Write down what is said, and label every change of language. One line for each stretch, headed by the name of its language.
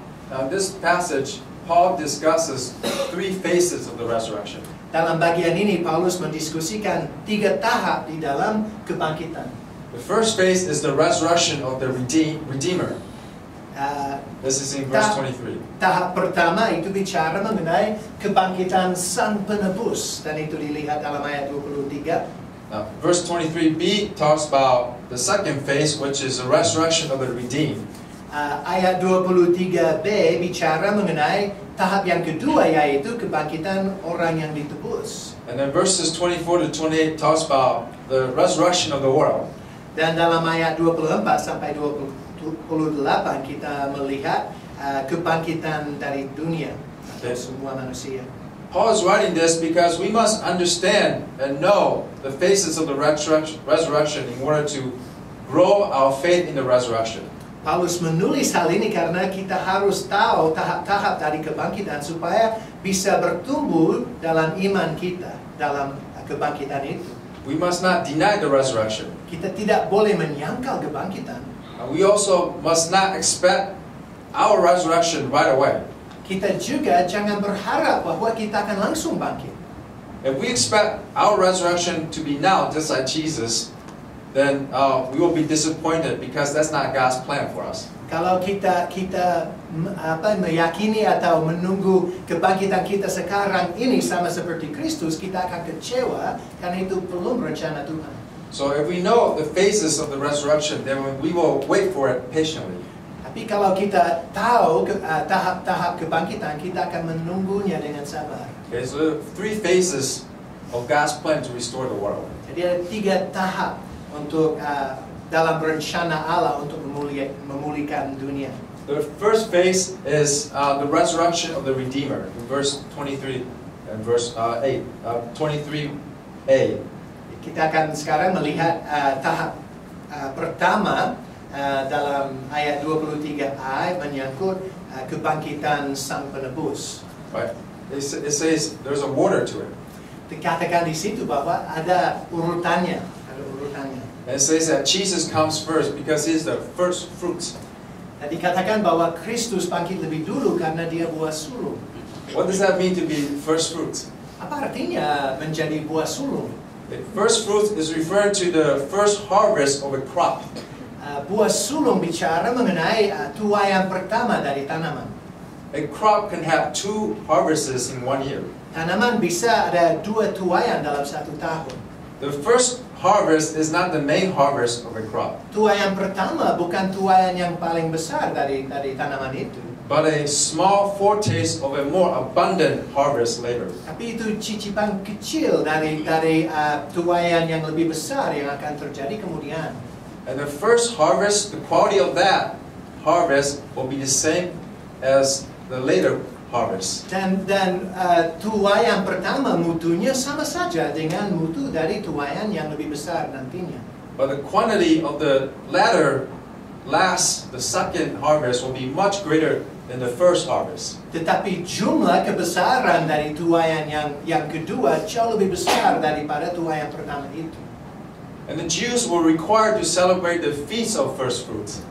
English: Now, in this passage, Paul discusses 3 phases of the resurrection.
Indonesian: Dalam bagian ini, Paulus mendiskusikan 3 tahap di dalam kebangkitan.
English: The first phase is the resurrection of the Redeemer. This is in verse 23.
Indonesian: Tahap pertama itu bicara mengenai kebangkitan Sang Penebus, dan itu dilihat dalam ayat 23.
English: Now, verse 23b talks about the second phase, which is the resurrection of the redeemed.
Indonesian: Ayat 23b bicara mengenai tahap yang kedua, yaitu kebangkitan orang yang ditebus.
English: And then verses 24 to 28 talks about the resurrection of the world.
Indonesian: Dan dalam ayat 24 sampai 28 kita melihat kebangkitan dari dunia, atau semua manusia.
English: Paul is writing this because we must understand and know the phases of the resurrection in order to grow our faith in the resurrection.
Indonesian: Paulus menulis hal ini karena kita harus tahu tahap-tahap dari kebangkitan supaya bisa bertumbuh dalam iman kita dalam kebangkitan itu.
English: We must not deny the resurrection.
Indonesian: Kita tidak boleh menyangkal kebangkitan.
English: We also must not expect our resurrection right away.
Indonesian: Kita juga jangan berharap bahwa kita akan langsung bangkit.
English: If we expect our resurrection to be now, just like Jesus, then we will be disappointed because that's not God's plan for us.
Indonesian: Kalau kita meyakini atau menunggu kebangkitan kita sekarang ini sama seperti Kristus, kita akan kecewa karena itu belum rencana Tuhan.
English: So if we know the phases of the resurrection, then we will wait for it patiently.
Indonesian: Tapi kalau kita tahu tahap-tahap kebangkitan, kita akan menunggunya dengan sabar.
English: Okay, so 3 phases of God's plan to restore the world.
Indonesian: Jadi ada 3 tahap untuk dalam rencana Allah untuk memulihkan dunia.
English: The first phase is the resurrection of the Redeemer, in verse 23 and verse 8, 23a.
Indonesian: Kita akan sekarang melihat tahap pertama dalam ayat 23a menyangkut kebangkitan Sang Penebus.
English: Right? It says there's a order to it.
Indonesian: dikatakan di situ bahwa ada urutannya,
English: And it says that Jesus comes first because He's the first fruits.
Indonesian: Dan dikatakan bahwa Kristus bangkit lebih dulu karena dia buah sulung.
English: What does that mean to be first fruits?
Indonesian: Apa artinya menjadi buah sulung?
English: The first fruits is referring to the first harvest of a crop.
Indonesian: Buah sulung bicara mengenai tuaian pertama dari tanaman.
English: A crop can have 2 harvests in 1 year.
Indonesian: Tanaman bisa ada 2 tuaian dalam 1 tahun.
English: The first harvest is not the main harvest of a crop,
Indonesian: Tuaian pertama bukan tuaian yang paling besar dari tanaman itu.
English: but a small foretaste of a more abundant harvest later.
Indonesian: Tapi itu cicipan kecil dari tuaian yang lebih besar yang akan terjadi kemudian.
English: And the first harvest, the quality of that harvest will be the same as the later harvest.
Indonesian: Dan tuaian pertama mutunya sama saja dengan mutu dari tuaian yang lebih besar nantinya.
English: But the quantity of the the second harvest will be much greater than the first harvest.
Indonesian: Tetapi jumlah kebesaran dari tuaian yang kedua jauh lebih besar daripada tuaian pertama itu.
English: And the Jews were required to celebrate the feast of first fruits.